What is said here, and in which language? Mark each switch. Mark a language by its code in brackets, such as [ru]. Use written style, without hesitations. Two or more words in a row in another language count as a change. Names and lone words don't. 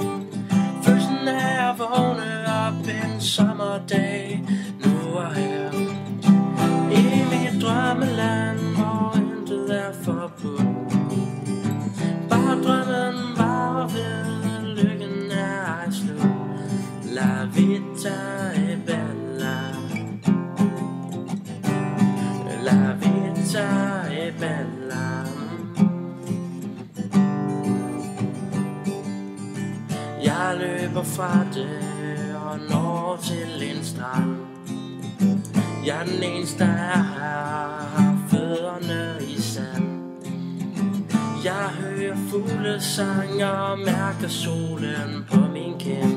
[da] Først når jeg vågner op en sommerdag, nu og her i mit drømmeland, hvor intet er forbudt. Bare drømmen varer ved, lykken er ej slut. [it] La vita è bella, la vita è bella. [da] Jeg løber fra det og når til en strand. Jeg er den eneste her, har fødderne i sand. Jeg hører fuglesang og mærker solen på min kind.